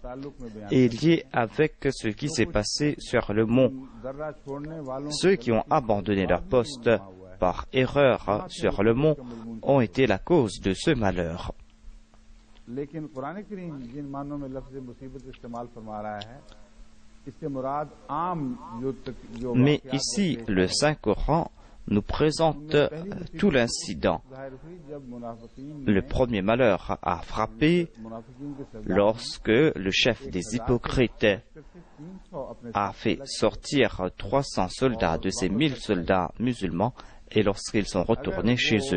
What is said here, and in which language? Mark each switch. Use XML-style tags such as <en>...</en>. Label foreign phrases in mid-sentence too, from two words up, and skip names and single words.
<ur>تعلق میں بیان</ur> <fr>est lié avec ce qui s'est passé sur le mont.</fr> <ur>درہ چھوڑنے والوں</ur> <fr>Ceux qui ont abandonné leur poste par erreur sur le mont ont été la cause de ce malheur.</fr> <ur>لیکن قرآن کریم جن معنوں میں لفظ مصیبت استعمال فرما رہا ہے</ur> <fr>Mais ici, le Saint-Coran nous présente tout l'incident. Le premier malheur a frappé lorsque le chef des hypocrites a fait sortir 300 soldats de ces 1000 soldats musulmans et lorsqu'ils sont retournés chez eux.</fr>